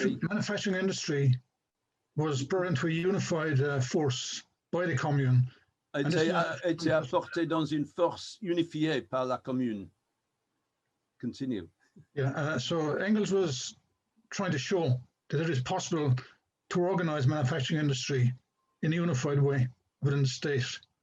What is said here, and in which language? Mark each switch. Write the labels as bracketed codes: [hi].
[en] manufacturing industry was brought into a unified force by the Commune. [fr] Était apporté dans une force unifiée par la Commune. [en] Continue. Yeah, so Engels was trying to show that it is possible to organize manufacturing industry in a unified way within the state.